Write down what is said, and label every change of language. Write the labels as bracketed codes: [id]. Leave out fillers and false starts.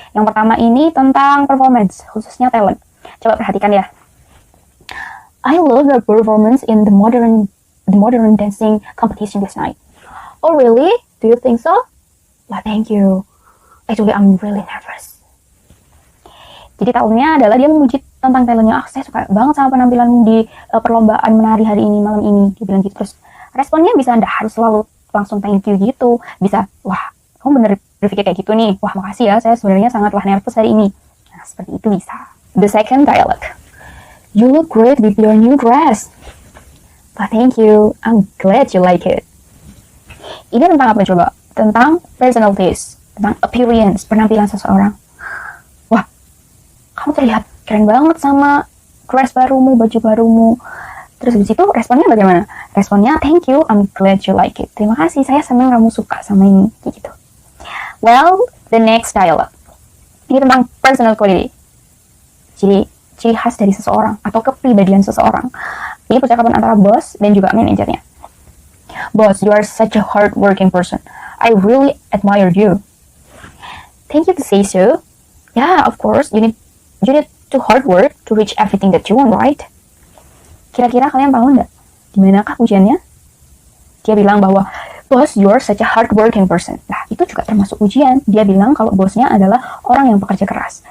[id] Yang pertama ini tentang performance, khususnya talent. Coba perhatikan ya. [en] I love your performance in the modern dancing competition this night. Oh really? Do you think so? Well, thank you. Actually, I'm really nervous. [id] Jadi tahunnya adalah dia memuji tentang talentnya. Saya suka banget sama penampilan di perlombaan menari hari ini, malam ini. Dia bilang gitu. Terus responnya bisa, Anda harus selalu langsung [en] thank you [id] gitu. Bisa, wah, kamu bener berpikir kayak gitu nih. Wah, makasih ya, saya sebenarnya sangatlah nervous hari ini. Nah, seperti itu bisa. [en] The second dialogue. You look great with your new dress. But thank you. I'm glad you like it. [id] Ini tentang apa coba? Tentang personal taste, tentang appearance, penampilan seseorang. Wah, kamu terlihat keren banget sama dress barumu, baju barumu. Terus di situ responnya bagaimana? Responnya, [en] thank you. I'm glad you like it. [id] Terima kasih. Saya senang kamu suka sama ini. Gitu. [en] Well, the next dialogue. [id] Ini tentang personal quality. Jadi ciri khas dari seseorang atau kepribadian seseorang. Ini percakapan antara bos dan juga manajernya. [en] Boss, you are such a hard-working person. I really admire you. Thank you to say so. Yeah, of course. You need to hard work to reach everything that you want, right? [id] Kira-kira kalian tahu nggak dimanakah pujiannya? Dia bilang bahwa [en] Boss, you are such a hard-working person. [id] Nah, itu juga termasuk ujian. Dia bilang kalau bosnya adalah orang yang bekerja keras.